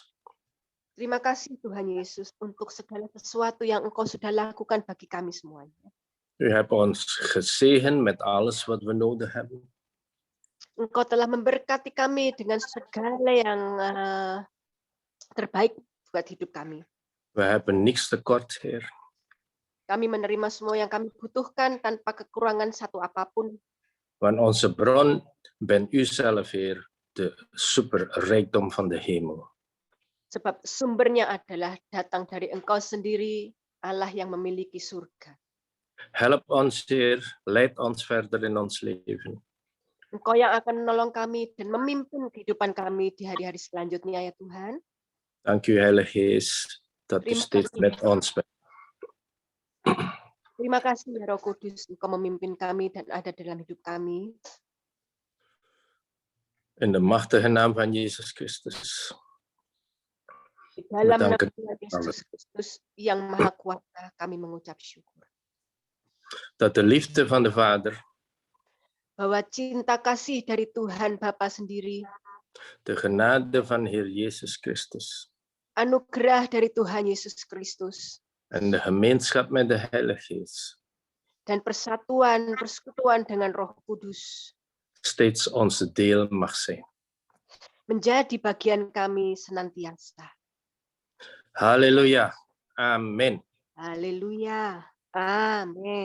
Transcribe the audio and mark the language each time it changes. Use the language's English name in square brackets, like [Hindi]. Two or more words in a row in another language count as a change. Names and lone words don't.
[Indonesian] Terima kasih Tuhan Yesus untuk segala sesuatu yang Engkau sudah lakukan bagi kami semuanya. [Dutch] U hebt ons gezegend met alles wat we nodig hebben. [Indonesian] Engkau telah memberkati kami dengan segala yang terbaik buat hidup kami. [Dutch] We hebben niks tekort, Heer. [Indonesian] Kami menerima semua yang kami butuhkan tanpa kekurangan satu apapun. [Dutch] Want onze bron bent u zelf, Heer, de superrijkdom van de hemel. [Indonesian] Sebab sumbernya adalah datang dari Engkau sendiri, Allah yang memiliki surga. [Dutch] Help ons, Heer, leid ons verder in ons leven. [Indonesian] Engkau yang akan menolong kami dan memimpin kehidupan kami di hari-hari selanjutnya, ya Tuhan. [Dutch] Dank u, Heilige Geest, dat u [Indonesian] Terima [Dutch] steeds [Indonesian] kasih. [Dutch] met ons bent. [Indonesian] Terima kasih, ya Roh Kudus, Engkau memimpin kami dan ada dalam hidup kami. [Dutch] In de machtige naam van Jezus Christus. [Indonesian] Di dalam nama [Dutch] Bedanken. [Indonesian] Tuhan Yesus Kristus yang Maha Kuasa, kami mengucap syukur. [Dutch] Dat de liefde van de Vader, [Indonesian] Bahwa cinta kasih dari Tuhan Bapa sendiri, [Dutch] de genade van Heer Jezus Christus [Indonesian] anugerah dari Tuhan Yesus Kristus, [Dutch] en de gemeenschap met de Heilige Geest [Indonesian] dan persatuan, persekutuan dengan Roh Kudus [Dutch] steeds onze deel mag zijn. [Indonesian] menjadi bagian kami senantiasa. [Dutch] Halleluja. Amen. [Indonesian] Haleluya. Amin.